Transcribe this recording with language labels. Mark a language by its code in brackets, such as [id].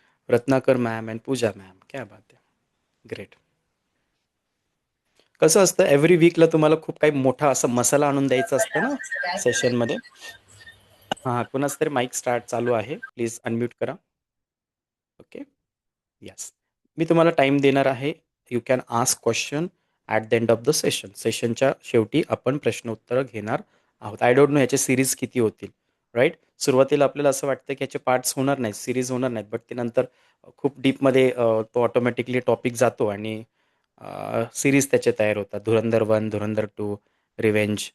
[mr] Ratnakar ma'am and Pooja ma'am, क्या बात आहे. ग्रेट. कसं असतं, एव्हरी वीकला तुम्हाला खूप काही मोठा असा मसाला आणून द्यायचा असतं ना सेशनमध्ये. हां, कुणाच तरी माईक स्टार्ट चालू आहे, प्लीज अनम्यूट करा. ओके. येस. मी तुम्हाला टाईम देणार आहे. [en] You can ask question at the end of the session. [mr] सेशनच्या शेवटी आपण प्रश्नोत्तरं घेणार आहोत. [en] I don't know [mr] याचे सिरीज किती होतील, राईट? सुरुवातीला आपल्याला असं वाटतं की याचे पार्ट्स होणार नाहीत, सिरीज होणार नाहीत, बट ते नंतर खूप डीपमध्ये तो ऑटोमॅटिकली टॉपिक जातो आणि सिरीज त्याचे तयार होतात. धुरंधर 1, धुरंधर 2, रिव्हेंज.